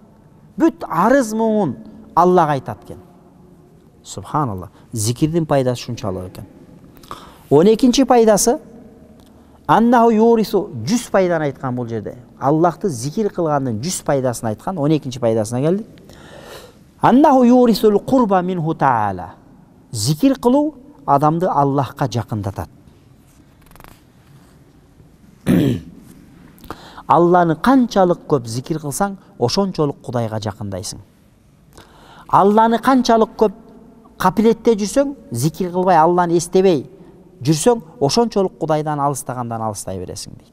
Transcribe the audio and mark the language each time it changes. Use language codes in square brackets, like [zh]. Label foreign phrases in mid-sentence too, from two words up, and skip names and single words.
[ky] Бүт арыз муңун Аллага айтат экен. Субханалла. Зикирдин пайдасы ушунчалык экен. 12-чи пайдасы [ar] أنه يورث, [ky] 100 пайданы айткан бул жерде. Аллахты зикир кылгандын 100 пайдасын айткан. 12-чи пайдасына келдик. [ar] أنه يورث القرب منه تعالى. [ky] Зикир кылуу адамды Аллахка жакындатат. Алланы канчалык көп зикир кылсаң, ошончолук Кудайга жакындайсың. Алланы канчалык көп капилетте жүрсөң, зикир кылбай, Алланы эстебей жүрсөң, ошончолук Кудайдан алыстагандан алыстай бересиң дейт.